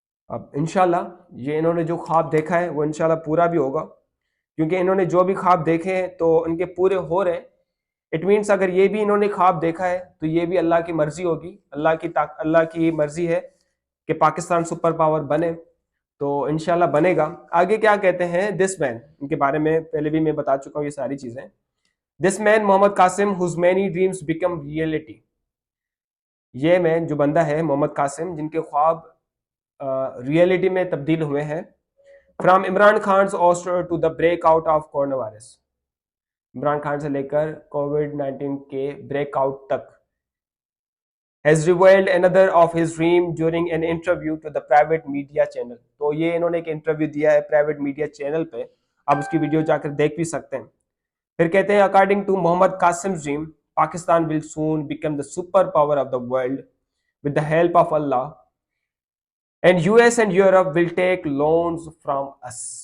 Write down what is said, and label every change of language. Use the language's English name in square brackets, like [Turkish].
[Urdu] اب انشاءاللہ یہ انہوں نے جو خواب دیکھا ہے وہ انشاءاللہ پورا بھی ہوگا, کیونکہ انہوں نے جو بھی خواب دیکھے ہیں تو ان کے پورے ہو رہے ہیں. [English] it means [Urdu] اگر یہ بھی انہوں نے خواب دیکھا ہے تو یہ بھی اللہ کی مرضی ہوگی, اللہ کی مرضی ہے کہ پاکستان سپر پاور بنے, تو انشاءاللہ بنے گا. آگے کیا کہتے ہیں [English] this man, [Urdu] ان کے بارے میں پہلے بھی میں بتا چکا ہوں یہ ساری چیزیں. [English] This man Muhammad Qasim whose many dreams become reality. [Urdu] یہ مین جو بندہ ہے محمد قاسم جن کے خواب ریئلٹی میں تبدیل ہوئے ہیں. [English] From Imran Khan's ouster to the break out of coronavirus. [Urdu] Imran Khan سے لے کر کووڈ-19 کے بریک آؤٹ تک. [English] has revealed another of his dream during an interview to the private media channel. [Urdu] تو یہ انہوں نے ایک انٹرویو دیا ہے پرائیویٹ میڈیا چینل پہ, آپ اس کی ویڈیو جا کر دیکھ بھی سکتے ہیں. پھر کہتے ہیں [English] According to Muhammad Qasim dream Pakistan will soon become the superpower of the world with the help of Allah, and U S and Europe will take loans from us.